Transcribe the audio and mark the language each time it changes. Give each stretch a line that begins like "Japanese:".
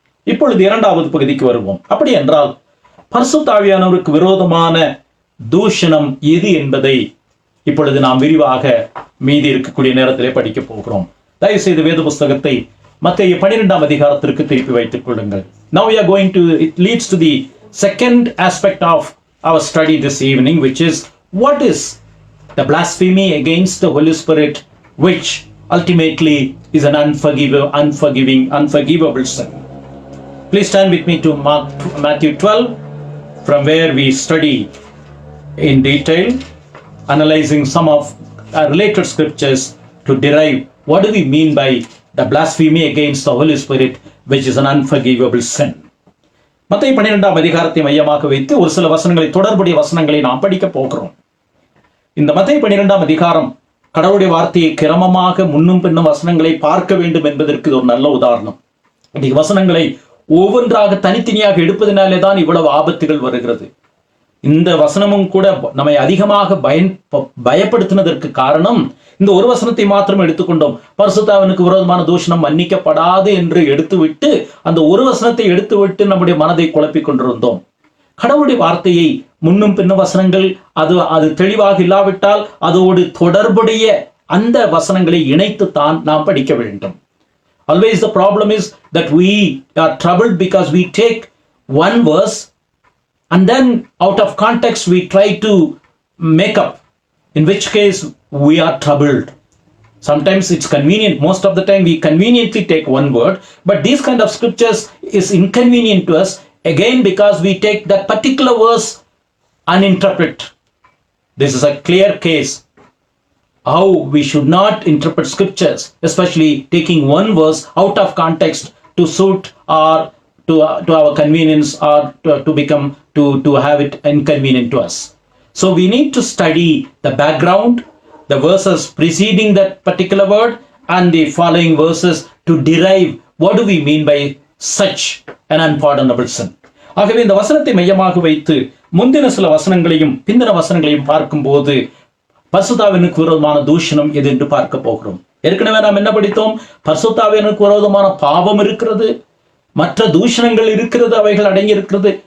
Tamil: இப்பொழுது இரண்டாவது பகுதிக்கு வருவோம். அப்படி என்றால் பரிசுத்த ஆவியானவருக்கு விரோதமான தூஷணம் எது என்பதை இப்பொழுது நாம் விரிவாக மீதி இருக்கக்கூடிய நேரத்திலே படிக்க போகிறோம். தயவு செய்து வேத புஸ்தகத்தை மத்தேயு 12ஆம் அதிகாரத்திற்கு திருப்பி வைத்துக் கொள்ளுங்கள்.
English: Now we are going to, it leads to the second aspect of our study this evening, which is what is the blasphemy against the Holy Spirit, which ultimately is an unforgivable sin. Please turn with me to Matthew 12, from where we study in detail, analyzing some of related scriptures to derive what do we mean by the blasphemy against the Holy Spirit, which is an unforgivable sin.
Tamil: மத்தேயு 12ஆம் அதிகாரத்தை மையமாக வைத்து ஒரு சில வசனங்களை, தொடர்புடைய வசனங்களை நாம் படிக்க போகிறோம். இந்த மத்தேயு 12ஆம் அதிகாரம் கடவுளுடைய வார்த்தையை கிரமமாக முன்னும் பின்னும் வசனங்களை பார்க்க வேண்டும் என்பதற்கு ஒரு நல்ல உதாரணம். இந்த வசனங்களை ஒவ்வொன்றாக தனித்தனியாக எடுப்பதனாலே தான் இவ்வளவு ஆபத்துகள் வருகிறது. இந்த வசனமும் கூட நம்மை அதிகமாக பயப்படுத்தினதற்கு காரணம், இந்த ஒரு வசனத்தை மாத்திரம் எடுத்துக்கொண்டோம். பரிசுத்தாவினுக்கு விரோதமான தூஷணம் மன்னிக்கப்படாது என்று எடுத்துவிட்டு, அந்த ஒரு வசனத்தை எடுத்துவிட்டு நம்முடைய மனதை குழப்பிக் கொண்டிருந்தோம். கடவுளுடைய வார்த்தையை முன்னும் பின்னும் வசனங்கள் அது தெளிவாக இல்லாவிட்டால் அதோடு தொடர்புடைய அந்த வசனங்களை இணைத்துத்தான் நாம் படிக்க வேண்டும்.
English: Always the problem is that we are troubled because we take one verse and then out of context we try to make up, in which case we are troubled. Sometimes it's convenient, most of the time we conveniently take one word, but these kind of scriptures is inconvenient to us, again because we take that particular verse and interpret. This is a clear case how we should not interpret scriptures, especially taking one verse out of context to suit or to our convenience, or to have it inconvenient to us. So we need to study the background, the verses preceding that particular word and the following verses to derive what do we mean by such an unpardonable sin.
Tamil: ஆகவே இந்த வசனத்தை மையமாக வைத்து முந்தின சில வசனங்களையும் பிந்தின வசனங்களையும் பார்க்கும்போது பரிசுத்தாவினுக்கு விரோதமான தூஷணம் எது என்று பார்க்க போகிறோம். ஏற்கனவே நாம் என்ன படித்தோம்? பரிசுத்தாவினுக்கு விரோதமான பாவம் இருக்கிறது, மற்ற தூஷணங்கள் இருக்கிறது, அவைகள் அடங்கி இருக்கிறது.